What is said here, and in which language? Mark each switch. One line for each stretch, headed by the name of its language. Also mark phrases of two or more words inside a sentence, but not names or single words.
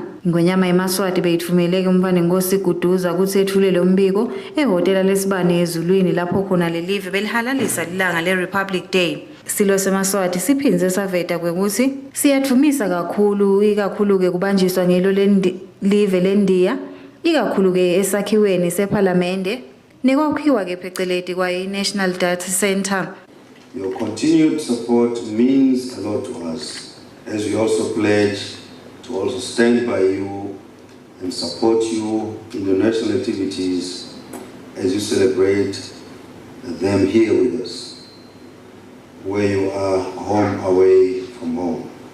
Swati: Ingonyama Yemaswati beyithumele ke umfana inkosi iguduza ukuthi ethulele umbiko ehhotela lesibane ezulwini lapho khona lelive belihalalisa ilanga leRepublic Day. Silo seMaswati siphinze saveta kwekuthi siyathumisa kakhulu ke kubanjiswa ngelo live leNdiya ikakhulu ke esakhiweni seParliament nekwakhiwa ke pheceleti kwa National Data Center.
English: Your continued support means a lot to us, as we also pledge to also stand by you and support you in your national activities as you celebrate them here with us, where you are home away from home.